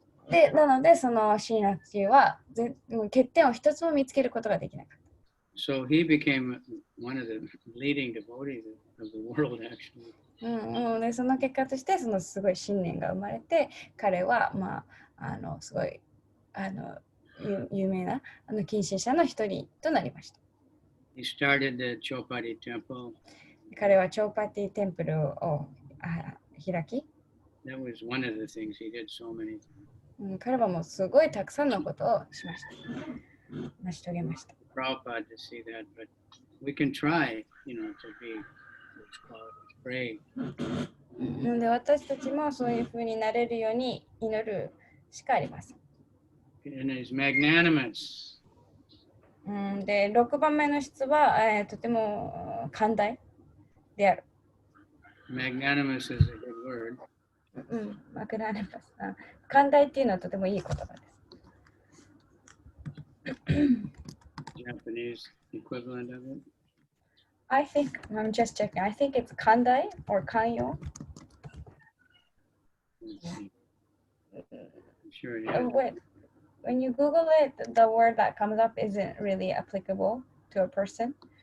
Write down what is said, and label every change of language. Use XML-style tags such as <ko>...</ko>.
<ja>で、なのでそのシーナッチは欠点を一つも見つけることができなかった。</ja> <en>So he became one of the leading devotees of the world, actually.</en> <ja>でその結果としてすごい信念が生まれて、彼はすごい有名な近親者の一人となりました。</ja> <en>He started the Chopati temple.</en> <ja>彼はチョーパティテンプルを開き。</ja> <en>That was one of the things he did so many times.</en> <ja>彼はもうすごいたくさんのことをしました。成し遂げました。</ja> <en>Prabhupada to see that, but we can try, to be pray.</en> <ja>なので私たちもそういうふうになれるように祈るしかありません。</ja> <en>And he's magnanimous.</en> <ja>で、6番目の質は、とても寛大である。</ja> <en>Magnanimous is a good word. マグナニマス。</en> <ja>寛大っていうのはとてもいい言葉です。</ja> <en>Japanese equivalent of it? I think, I'm just checking. I think it's kandai or kanyo. Sure it is. Wait, when you Google it, the word that comes up isn't really applicable to a person.</en>